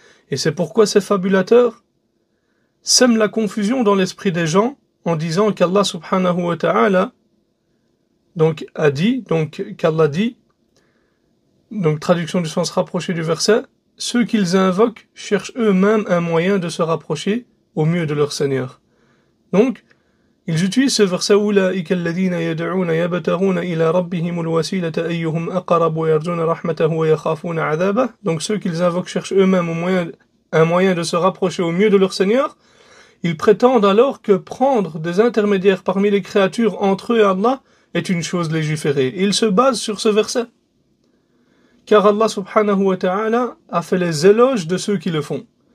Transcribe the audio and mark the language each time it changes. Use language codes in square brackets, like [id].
[fr] Et c'est pourquoi ces fabulateurs sèment la confusion dans l'esprit des gens en disant qu'Allah subhanahu wa ta'ala qu'Allah dit, donc traduction du sens rapproché du verset, ceux qu'ils invoquent cherchent eux-mêmes un moyen de se rapprocher au mieux de leur Seigneur. Donc, ils utilisent ce verset [ar] أولئك الذين يدعون يبتغون إلى ربهم الوسيلة أيهم أقرب ويرجون رحمته ويخافون عذابه. [fr] Donc ceux qu'ils invoquent cherchent eux-mêmes un moyen de se rapprocher au mieux de leur Seigneur. Ils prétendent alors que prendre des intermédiaires parmi les créatures entre eux et Allah est une chose légiférée. Et ils se basent sur ce verset. Car Allah subhanahu wa ta'ala a fait les éloges de ceux qui le font.